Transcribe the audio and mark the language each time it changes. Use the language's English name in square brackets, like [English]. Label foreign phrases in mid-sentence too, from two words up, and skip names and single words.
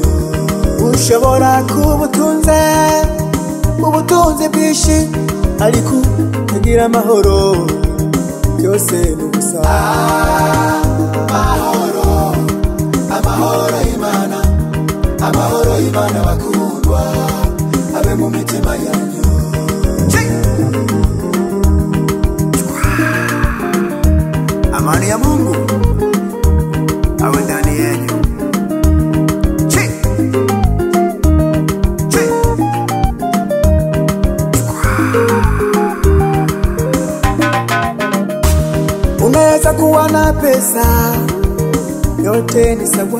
[Kinyarwanda] Ushobora kubutunze ubutunzi bwinshi ariko ntagira amahoro, byose n'ubusa. Amahoro, amahoro y'Imana, amahoro y'Imana bakundwa abe mu mitima yanyu. [Swahili] Amani ya Mungu awe ndani yenu. Unaweza kuwa na pesa, yote ni sawa.